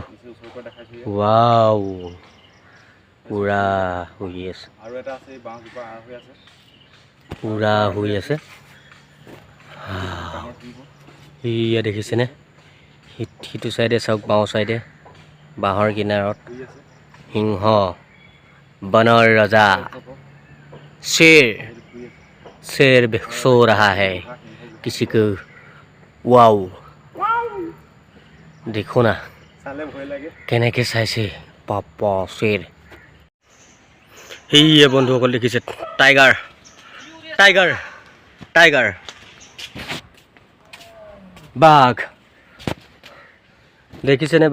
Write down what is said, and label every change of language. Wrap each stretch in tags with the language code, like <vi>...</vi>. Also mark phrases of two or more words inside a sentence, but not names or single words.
<as>ৱাও, পুৰা শুই আছে, পুৰা শুই আছে। সেয়া দেখিছেনে, সিটো চাইডে চাওক, বাওঁ চাইডে বাঁহৰ কিনাৰত সিংহ, বনৰ ৰজা</as> <hi>शेर सो रहा है किसी को। वाओ, देखो ना</hi> <as>কেনেকৈ চাইছে পাপা शेर। সেয়ে বন্ধুসকল দেখিছে, টাইগাৰ বাঘ দেখিছেনে?</as>